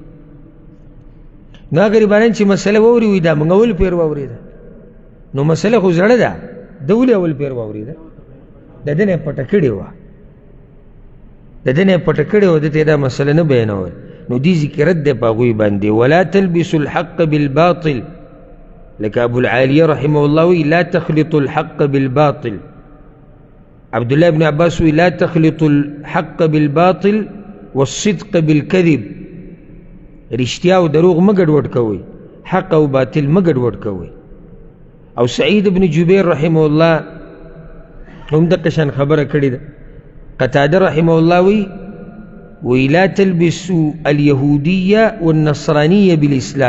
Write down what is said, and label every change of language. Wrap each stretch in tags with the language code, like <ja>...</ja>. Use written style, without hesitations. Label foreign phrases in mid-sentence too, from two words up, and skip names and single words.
<ps>نو غریبانان چې مسله واوري وي دا موږ اول پیر واورېده، نو مسله خو زړه ده، ده ولې اول پیر واورېده؟ د ده نه یې پټه کړې وه، د ده نه یې پټه کړې وه، ده ته یې دا مسله نه بیانول. نو دې ځکې رد دی په هغوی باندې.</ps> <ar>ولا تلبسوا الحق بالباطل، لکه ابو العالیه رحمه الله وی لا تخلطوا الحق بالباطل. عبد الله بن عباس وی لا تخلطوا الحق بالباطل والصدق بالكذب.</ar> <ps>رښتیا او دروغ مه ګډوډ کوئ، حق او باطل مه ګډوډ کوئ. او سعید بن جبیر</ps> <ar>رحمه الله</ar> <ps>هم دقه شان خبره کړې ده.</ps> <ar>قتاده رحمه الله وی لا تلبسوا اليهوديه والنصرانيه بالاسلام.</ar>